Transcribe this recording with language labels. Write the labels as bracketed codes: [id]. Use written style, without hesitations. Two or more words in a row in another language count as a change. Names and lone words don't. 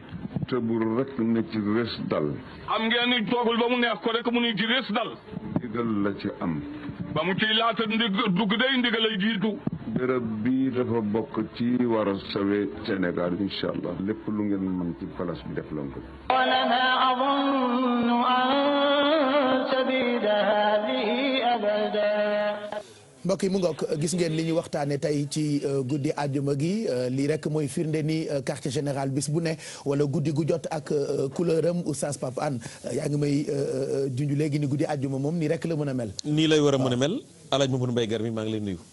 [wo] tëbul rek ne ci rés dal. am ngeen ni toogul ba mu neex ko rek mu ni ci rés dal. ndigal la ci am. ba mu ciy laata dugg day ndigal lay jiitu. béréb bii dafa bokk ci war a sawe Sénégal [ar] إن شاء الله [wo] lépp lu ngeen mën ci place bi def lan ko. [ar] ولما أظن أن تبيد هذه أبدا. [wo] mbokk yi mu ngoog gis ngeen li ñu waxtaane tey ci guddi àjjuma gi lii rek mooy firnde ni [fr] quartier général [wo] bis bu ne wala guddi gu jot ak couleur am oustaz Pape Hann yaa ngi may junj léegi ni guddi àjjuma moom nii rek la mën a mel. nii lay war a mën a mel alaaj Mamadou Mbaye Gar mi maa ngi lay nuyu.